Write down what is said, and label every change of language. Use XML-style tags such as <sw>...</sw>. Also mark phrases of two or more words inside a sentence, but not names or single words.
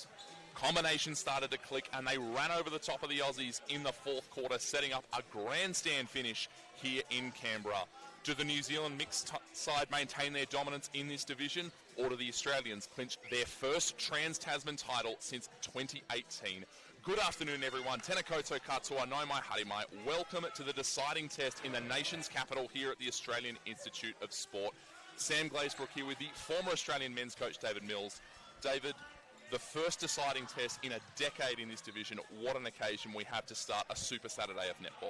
<en>Combination started to click and they ran over the top of the Aussies in the fourth quarter, setting up a grandstand finish here in Canberra. Do the New Zealand mixed side maintain their dominance in this division, or do the Australians clinch their first Trans-Tasman title since 2018? Good afternoon, everyone.</en> <mi>Tēnā koutou katoa, nau mai haere mai.</mi> <en>Welcome to the deciding test in the nation's capital here at the Australian Institute of Sport. Sam Glazebrook here with the former Australian men's coach, David Mills. David, the first deciding test in a decade in this division. What an occasion we have to start a Super Saturday of netball.</en>